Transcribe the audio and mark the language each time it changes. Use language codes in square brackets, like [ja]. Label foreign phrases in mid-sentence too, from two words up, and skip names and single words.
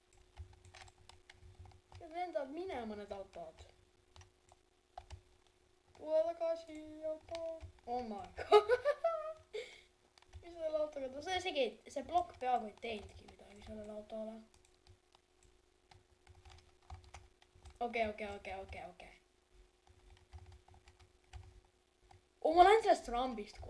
[et] Lendab minema need autod. Tule tagasi auto. [en] Oh my god. [et] Mis selle autoga ta? See plokk peaaegu ei teinudki midagi sellele autole. Okei. Oh, ma lähen sellest rambist, kuule.